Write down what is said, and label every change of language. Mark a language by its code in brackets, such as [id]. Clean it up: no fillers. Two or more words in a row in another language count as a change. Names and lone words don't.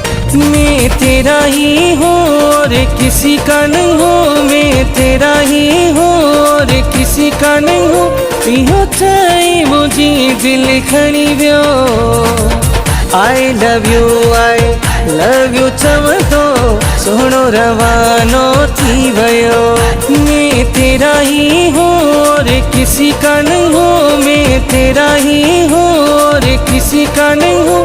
[ur] میں تیرا ہی ہوں اور کسی کا نہیں ہوں، میں تیرا ہی ہوں اور کسی کا نہیں ہوں. [sd] इहो चाहे मुझे दिल खणी वियो, [en] I love you [sd] चवंदो सोहणो रवानो थी वियो। [ur] میں تیرا ہی ہوں اور کسی کا نہیں ہوں، میں تیرا ہی ہوں اور کسی کا نہیں ہوں.